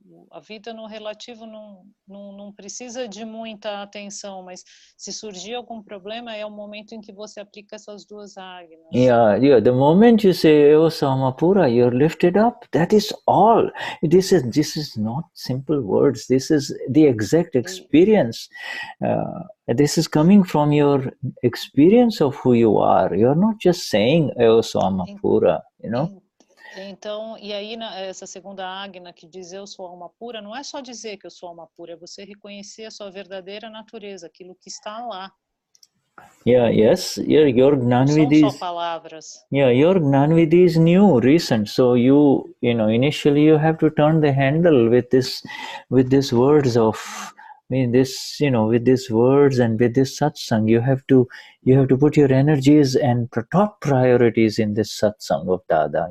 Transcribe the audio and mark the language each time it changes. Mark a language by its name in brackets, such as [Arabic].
[Portuguese] A vida no relativo não precisa de muita atenção, mas se surgir algum problema é o momento em que você aplica essas duas agnas. [English] The moment you say "Oh Samapura," you're lifted up. That is all. This is not simple words. This is the exact experience. This is coming from your experience of who you are. You're not just saying "Oh Samapura," [Portuguese] Então, e aí essa segunda agna que diz eu sou alma pura, não é só dizer que eu sou alma pura, é você reconhecer a sua verdadeira natureza, aquilo que está lá. [English] Your Gnani [Portuguese] Não são só palavras. [English] Your Gnani is new, recent. So initially you have to turn the handle with these words of with these words and with this satsang. You have to put your energies and top priorities in this satsang of Dada.